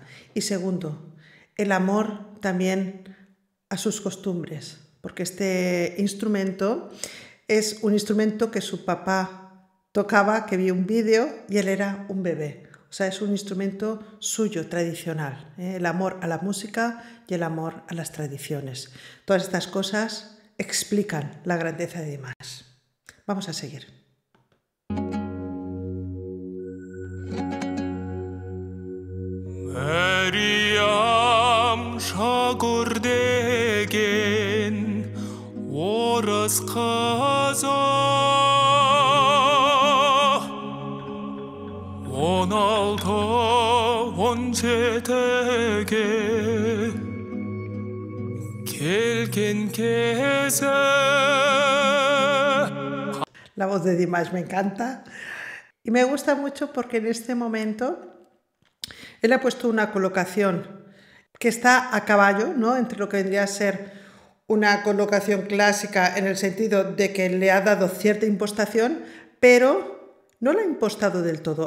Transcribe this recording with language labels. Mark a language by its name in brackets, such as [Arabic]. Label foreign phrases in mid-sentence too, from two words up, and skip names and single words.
[Spanish] Y segundo, el amor también a sus costumbres, porque este instrumento es un instrumento que su papá tocaba, que vi un vídeo y él era un bebé. O sea, es un instrumento suyo, tradicional. El amor a la música y el amor a las tradiciones. Todas estas cosas explican la grandeza de Dimash. Vamos a seguir. [Kazakh] шақырдеген орыс қызы 16-17-ге келген кезі. [Spanish] La voz de Dimash me encanta y me gusta mucho porque en este momento él ha puesto una colocación que está a caballo, ¿no?, entre lo que vendría a ser una colocación clásica en el sentido de que le ha dado cierta impostación, pero no la ha impostado del todo.